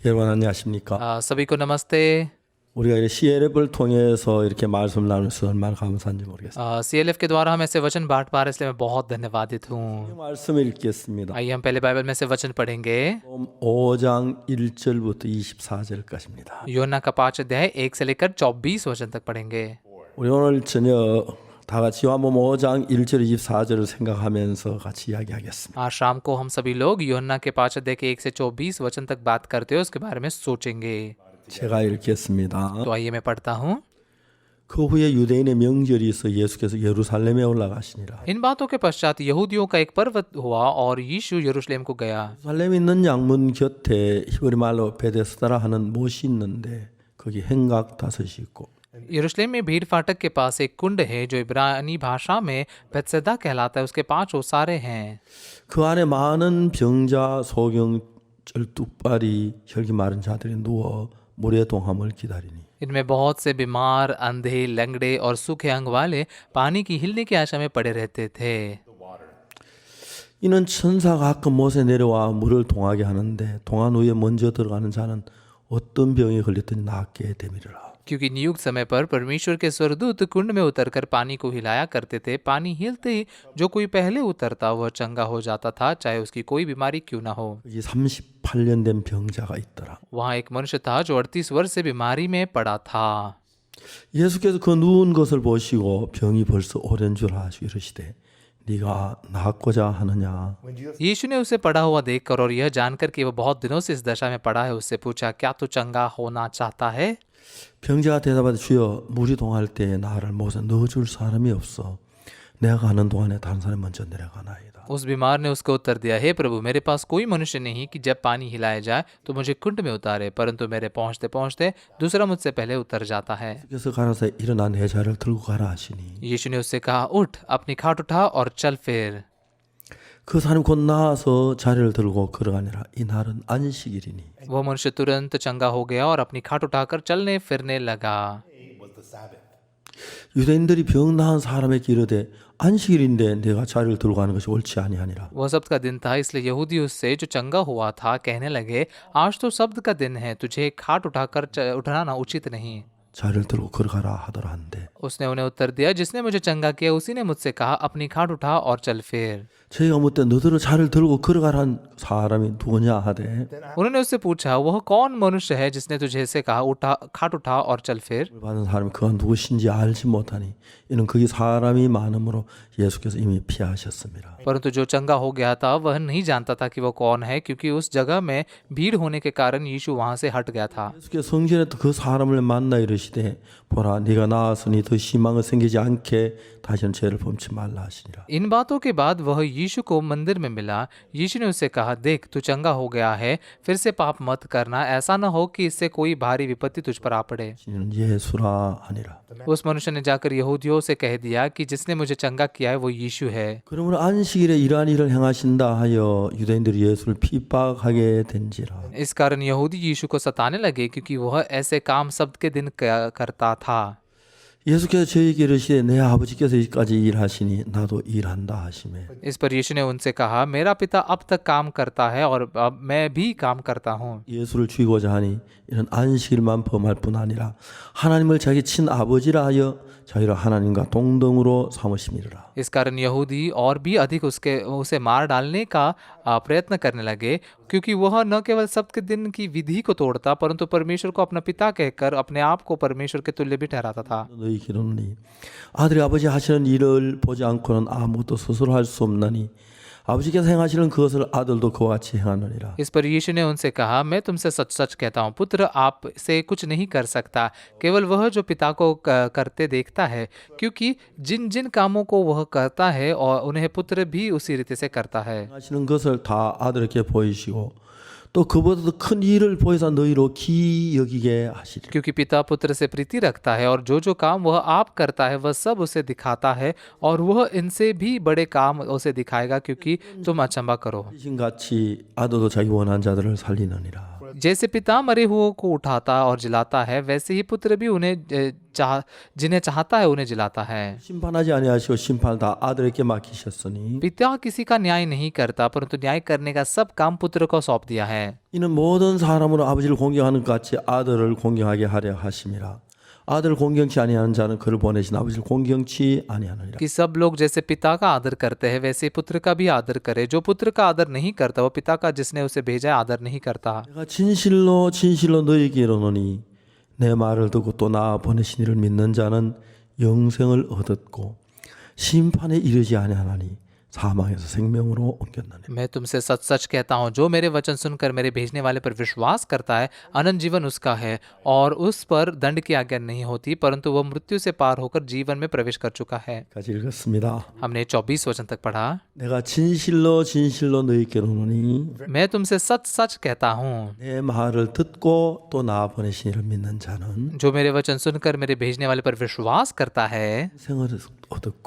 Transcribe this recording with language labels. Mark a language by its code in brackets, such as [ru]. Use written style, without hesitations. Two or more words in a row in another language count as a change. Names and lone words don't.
[ko] 여러분 안녕하십니까? [hi] सभी को नमस्ते। [ko] 우리가 이 CLF를 통해서 이렇게 말씀을 나누면서 얼마나 감사한지 모르겠습니다. [hi] CLF के द्वारा हम ऐसे वचन बांट पा रहे हैं, इसलिए मैं बहुत धन्यवादित हूँ। [ko] 이 말씀을 읽겠습니다. [hi] आइए हम पहले बाइबल में से वचन पढ़ेंगे। [ko] 5장 1절부터 24절까지입니다. [hi] योना का 5 अध्याय 1 से लेकर 24 वचन तक पढ़ेंगे। [ko] 우리 오늘 저녁 다 같이 요한복음 5장 1절 24절을 생각하면서 같이 이야기하겠습니다. [hi] आज शाम को हम सभी लोग योना के 5 अध्याय के 1 से 24 वचन तक बात करते हुए उसके बारे में सोचेंगे। [ko] 제가 읽겠습니다. [hi] तो आइए मैं पढ़ता हूँ। [ko] 그 후에 유대인의 명절이 있어 예수께서 예루살렘에 올라가시니라. [hi] इन बातों के पश्चात यहूदियों का एक पर्व हुआ और यीशु यरूशलेम को गया। [ko] 예루살렘에 있는 양문 곁에 히브리 말로 베데스다라 하는 못이 있는데 거기 행각 5이 있고 [hi] यरूशलेम में भीड़ फाटक के पास एक कुंड है जो इब्रानी भाषा में बेतसदा कहलाता है। उसके 5 ओसारे हैं। [ko] 그 안에 많은 병자, 소경, 쩔뚝발이, 혈기 마른 자들이 누워 물의 동함을 기다리니 [hi] इनमें बहुत से बीमार, अंधे, लंगड़े और सूखे अंग वाले पानी की हिलने की आशा में पड़े रहते थे। [ko] 이는 천사가 가끔 못에 내려와 물을 동하게 하는데 동한 후에 먼저 들어가는 자는 어떤 병에 걸렸더니 낫게 되미리라. [hi] क्योंकि नियुक्त समय पर परमेश्वर के स्वर्गदूत कुंड में उतरकर पानी को हिलाया करते थे। पानी हिलते ही जो कोई पहले उतरता वह चंगा हो जाता था, चाहे उसकी कोई बीमारी क्यों ना हो। [ko] 여기 38년 된 병자가 있더라. [hi] वहाँ एक मनुष्य था जो 38 वर्ष से बीमारी में पड़ा था। [ko] 예수께서 그 누운 것을 보시고 병이 벌써 오랜 줄 아시고 이르시되 네가 낫고자 하느냐. [hi] यीशु ने उसे पड़ा हुआ देखकर और यह जानकर कि वह बहुत दिनों से इस दशा में पड़ा है, उससे पूछा, क्या तू चंगा होना चाहता है? [ko] 병자가 대답하되 주여 물이 동할 때에 나를 못에 넣어줄 사람이 없어. 내가 가는 동안에 다른 사람이 먼저 내려가나이다. [hi] उस बीमार ने उसको उत्तर दिया, हे प्रभु, मेरे पास कोई मनुष्य नहीं कि जब पानी हिलाया जाए तो मुझे कुंड में उतारे, परंतु मेरे पहुंचते पहुंचते दूसरा मुझसे पहले उतर जाता है। [ko] 그래서 가라사 일어나 내 자를 들고 가라 하시니 [hi] यीशु ने उससे कहा, उठ, अपनी खाट उठा और चल फिर। [ko] 그 사람이 곧 나와서 자리를 들고 걸어가니라. 이 날은 안식일이니 [hi] वह मनुष्य तुरंत चंगा हो गया और अपनी खाट उठाकर चलने फिरने लगा। [ko] 유대인들이 병 나은 사람에게 이르되 안식일인데 내가 자리를 들고 가는 것이 옳지 아니하니라. [hi] वह सब्त का दिन था, इसलिए यहूदी उससे जो चंगा हुआ था कहने लगे, आज तो सब्त का दिन है, तुझे खाट उठाकर उठाना उचित नहीं। [ko] 자리를 들고 걸어가라 하더라 한데 [hi] उसने उन्हें उत्तर दिया, जिसने मुझे चंगा किया उसी ने मुझसे कहा, अपनी खाट उठा और चल फिर। [ko] 저희가 묻되 너들은 자리를 들고 걸어가라는 사람이 누구냐 하되 [hi] उन्होंने उससे पूछा, वह कौन मनुष्य है जिसने तुझे से कहा, उठा, खाट उठा और चल फिर? [ko] 받은 사람이 그가 누구신지 알지 못하니 이는 거기 사람이 많으므로 예수께서 이미 피하셨습니다. [hi] परंतु जो चंगा हो गया था वह नहीं जानता था कि वह कौन है, क्योंकि उस जगह में भीड़ होने के कारण यीशु वहां से हट गया था। [ko] 예수께서 성전에 그 사람을 만나 이르시되 보라 네가 나았으니 더 심한 것 생기지 않게 다시는 죄를 범치 말라 하시니라. [hi] इन बातों के बाद वह यीशु को मंदिर में मिला। यीशु ने उससे कहा, देख, तू चंगा हो गया है, फिर से पाप मत करना, ऐसा न हो कि इससे कोई भारी विपत्ति तुझ पर आ पड़े। [ko] 이는 예수라 하니라. [hi] उस मनुष्य ने जाकर यहूदियों से कह दिया कि जिसने मुझे चंगा किया है वो यीशु है। [ko] 그러므로 안식일에 이러한 일을 행하신다 하여 유대인들이 예수를 핍박하게 된지라. [hi] इस कारण यहूदी यीशु को सताने लगे, क्योंकि वह ऐसे काम सब्त के दिन करता था। [ko] 예수께서 저에게 이르시되 내 아버지께서 이까지 일하시니 나도 일한다 하시매 [hi] इस पर यीशु ने उनसे कहा, मेरा पिता अब तक काम करता है और अब मैं भी काम करता हूँ। [ko] 예수를 죽이고자 하니 이는 안식일만 범할 뿐 아니라 하나님을 자기 친아버지라 하여 자기를 하나님과 동등으로 삼으심이라. [hi] इस कारण यहूदी और भी अधिक उसे मार डालने का प्रयत्न करने लगे, क्योंकि वह न केवल सब्त के दिन की विधि को तोड़ता, परंतु परमेश्वर को अपना पिता कहकर अपने आप को परमेश्वर के तुल्य भी ठहराता था। [ko] 너희 기도니 아들이 아버지 하시는 일을 보지 않고는 아무것도 스스로 할 수 없나니 아버지께서 행하시는 그것을 아들도 그와 같이 행하느니라. [hi] इस पर यीशु ने उनसे कहा, मैं तुमसे सच सच कहता हूँ, पुत्र आप से कुछ नहीं कर सकता, केवल वह जो पिता को करते देखता है, क्योंकि जिन जिन कामों को वह करता है और उन्हें पुत्र भी उसी रीति से करता है। [ko] 하시는 것을 다 아들에게 보이시고 또 그보다도 큰 일을 보여서 너희로 기 여기게 하시리라. [hi] क्योंकि पिता पुत्र से प्रीति रखता है और जो जो काम वह आप करता है वह सब उसे दिखाता है, और वह इनसे भी बड़े काम उसे दिखाएगा, क्योंकि तुम अचंभा करो। [ko] 이신 같이 아들도 자기 원한 자들을 살리느니라. [hi] जैसे पिता मरे हुओं को उठाता और जिलाता है, वैसे ही पुत्र भी उन्हें जिन्हें चाहता है उन्हें जिलाता है। [ko] 심판하지 아니하시고 심판을 다 아들에게 맡기셨으니 [hi] पिता किसी का न्याय नहीं करता, परंतु न्याय करने का सब काम पुत्र को सौंप दिया है। [ko] 이는 모든 사람으로 아버지를 공경하는 것 같이 아들을 공경하게 하려 하심이라. 아들을 공경치 아니하는 자는 그를 보내신 아버지를 공경치 아니하느니라. [hi] कि सब लोग जैसे पिता का आदर करते हैं, वैसे पुत्र का भी आदर करे। जो पुत्र का आदर नहीं करता, वो पिता का जिसने उसे भेजा है आदर नहीं करता। [ko] 내가 진실로 진실로 너희에게 이르노니 내 말을 듣고 또 나 보내신 이를 믿는 자는 영생을 얻었고 심판에 이르지 아니하나니 사망에서 생명으로 옮겼나니. [hi] मैं तुमसे सच सच कहता हूँ, जो मेरे वचन सुनकर मेरे भेजने वाले पर विश्वास करता है, अनंत जीवन उसका है और उस पर दंड की आज्ञा नहीं होती, परंतु वह मृत्यु से पार होकर जीवन में प्रवेश कर चुका है। [ko] 까지 읽었습니다. [hi] हमने 24 वचन तक पढ़ा। [ko] 내가 진실로 진실로 너희에게 이르노니 [hi] मैं तुमसे सच सच कहता हूँ, [ko] 내 말을 듣고 또 나 보내신 이를 믿는 자는 [hi] जो मेरे वचन सुनकर मेरे भेजने वाले पर विश्वास करता है, [ko] 생을 얻었고